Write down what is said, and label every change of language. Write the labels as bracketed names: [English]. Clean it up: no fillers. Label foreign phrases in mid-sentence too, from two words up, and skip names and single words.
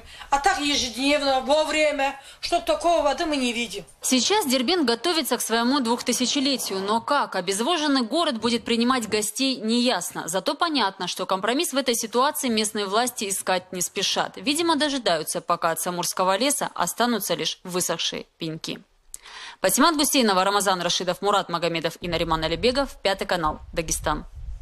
[Russian] А так ежедневно, вовремя, чтобы такого воды мы не видим. Сейчас Дербент готовится к своему 2000-летию. Но как обезвоженный город будет принимать гостей, неясно. Зато понятно, что компромисс в этой ситуации местные власти искать не спешат. Видимо, дожидаются, пока от Самурского леса останутся лишь высохшие пеньки. Патимат Гусейнова, Рамазан Рашидов, Мурат Магомедов и Нариман Алибегов. 5 канал. Дагестан.